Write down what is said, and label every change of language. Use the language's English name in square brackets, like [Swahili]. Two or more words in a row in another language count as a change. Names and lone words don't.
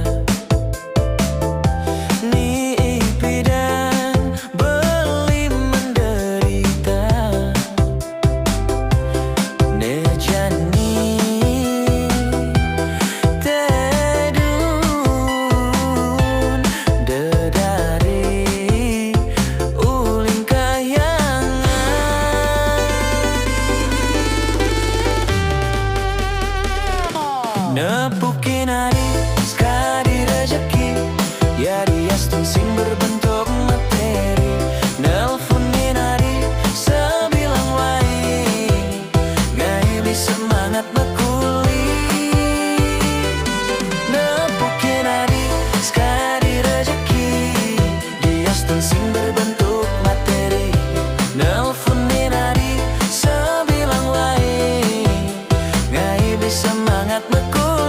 [Balinese] Nipi dan beli menderita Nejani tedun dedari uling kayangan Nepukin adi sekali rezeki Ya diastin sing [Indonesian] berbentuk materi [Balinese] Nelfonin adi sebilang wai Ngai bisa semangat mekuli Nepukin adi sekali rezeki Diastin sing [Indonesian] berbentuk materi [Balinese] Nelfonin adi sebilang wai Ngai bisa semangat mekuli